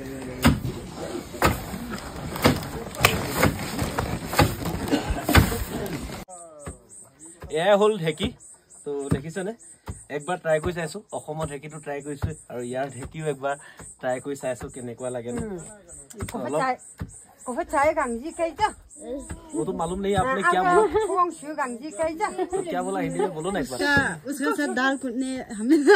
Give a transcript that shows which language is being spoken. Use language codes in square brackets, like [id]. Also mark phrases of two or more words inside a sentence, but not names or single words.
[as] এয়া হ'ল ঢেঁকী তো দেখিছেনে একবাৰ ট্ৰাই কৰি চাইছো অসমৰ ঢেঁকীটো ট্ৰাই কৰিছো আৰু ইয়াৰ ঢেঁকীও একবাৰ ট্ৰাই কৰি চাইছো কেনেকুৱা লাগে [hi] वो तो मालूम नहीं आपने क्या बोला क्या बोला हिंदी में बोलो ना एक बार उसके साथ दाल कुटने हमें